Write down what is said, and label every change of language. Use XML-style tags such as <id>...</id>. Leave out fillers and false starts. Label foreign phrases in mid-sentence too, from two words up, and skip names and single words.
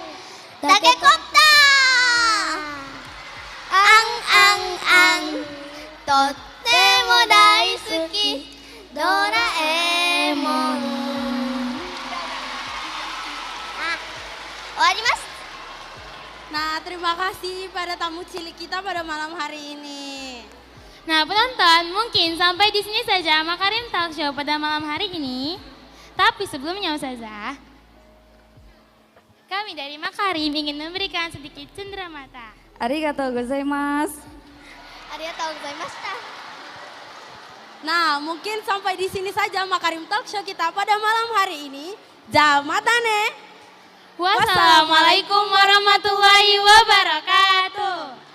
<ja>タケコプター。あんとっても大好きドラえもん。終わります。</ja> <id>Nah, terima kasih pada tamu cilik kita pada malam hari ini. Nah penonton, mungkin sampai di sini saja Makarim Talk Show pada malam hari ini. Tapi sebelumnya Ustazah, kami dari Makarim ingin memberikan sedikit cenderamata.</id> <ja>ありがとうございます. ありがとうございました.</ja> <id>Nah, mungkin sampai di sini saja Makarim Talk Show kita pada malam hari ini.</id> <ja>Jamatane.</ja> <ar>والسلام عليكم ورحمة الله وبركاته.</ar>